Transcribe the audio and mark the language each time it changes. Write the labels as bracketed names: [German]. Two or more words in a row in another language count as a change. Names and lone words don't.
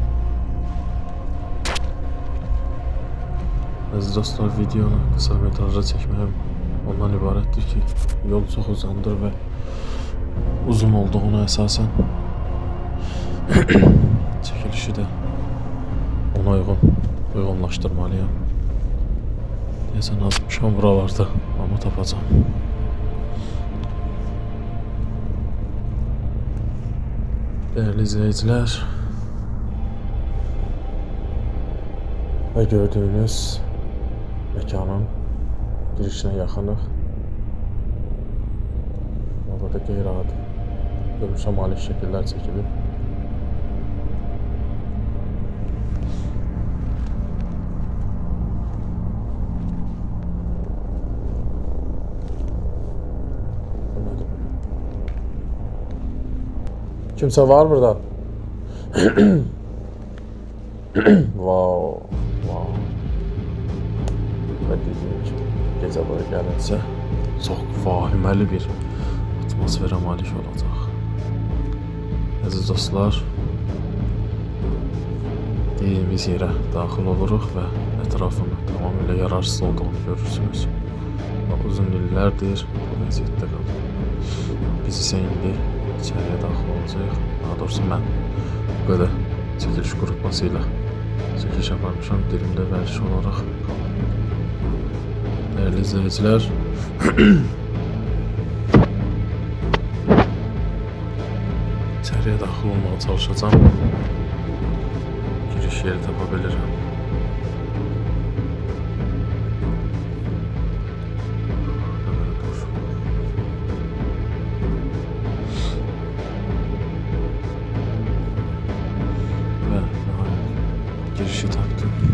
[Azerbaijani] Əziz dostlar, videonu qısa metrajda çəkməyim ondan ibarətdir ki, yol çox uzandır və uzun olduğuna əsasən çəkilişi də ona uyğunlaşdırmalıyam. Deyəsən azmışam buralarda, amma tapacağım. [Turkish] Değerli izleyiciler ve gördüğünüz mekanın girişine yaxınıq. [Azerbaijani] Burada qeyri-adi görünüşə malik şəkillər çəkilib. [Turkish] Kimse var burada? Wow. Ve dediğim gibi gece [Azerbaijani] buraya gəlirsə çox vahiməli bir atmosferə malik olacaq. Əziz dostlar, dediyimiz yerə daxil oluruq və ətrafını tamamilə yararsız olduğunu görürsünüz. Və uzun illərdir bu vəziyyətdə qalır. Biz isə indi içəriyə daxil olacaq. Daha doğrusu mən bu qədər çəkiliş qrupması ilə çəkiliş aparmışam. Dilimdə vərdiş olaraq qalır. [Turkish] Değerli izleyiciler, [Azerbaijani] içəriyə daxil olmağa çalışacağım. Giriş yeri tapa bilirim. Girişi tapdım.